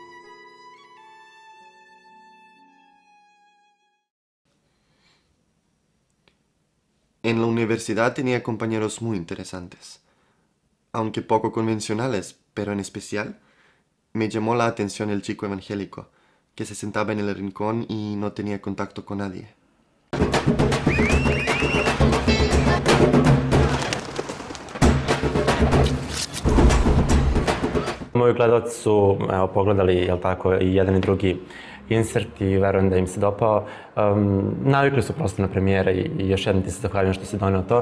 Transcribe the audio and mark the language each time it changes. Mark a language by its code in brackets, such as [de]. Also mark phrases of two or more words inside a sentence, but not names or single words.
[es] En la universidad tenía compañeros muy interesantes, aunque poco convencionales, pero en especial me llamó la atención el chico evangélico, que se sentaba en el rincón y no tenía contacto con nadie. [sr] Moji gledalci su pogledali, jel tako, i jedan i drugi insert i verujem da im se dopao. Navikli su prosto na premijere i još jednom ti se zahvaljujem što si doneo to.